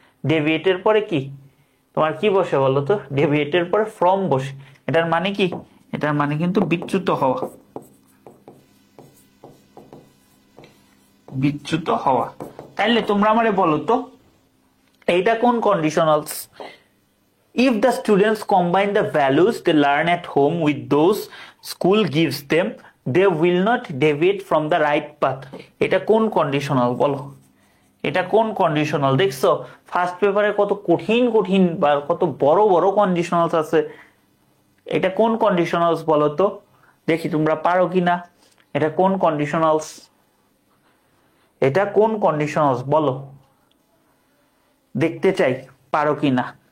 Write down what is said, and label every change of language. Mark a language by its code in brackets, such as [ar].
[bn] ডেভিয়েটের পরে কি তোমার কি বসে বলো তো, ডেভিয়েটের পরে ফ্রম বসে, এটার মানে কি, এটার মানে কিন্তু বিচ্যুত হওয়া, বিচ্যুত হওয়া। তাইলে তোমরা আমারে বলো তো এইটা কোন conditionals? [en] If the students combine the values they learn at home with those school gives them, they will not deviate from the right path. [bn] এটা কোন কন্ডিশনাল বলো, এটা কোন কন্ডিশনাল? দেখছো ফার্স্ট পেপারে কত কঠিন কঠিন বা কত বড় বড় কন্ডিশনালস আছে, এটা কোন কন্ডিশনালস বলো তো, দেখি তোমরা পারো কিনা। এটা কোন কন্ডিশনালস, এটা কোন কন্ডিশনালস বলো, দেখতে চাই পারো কিনা।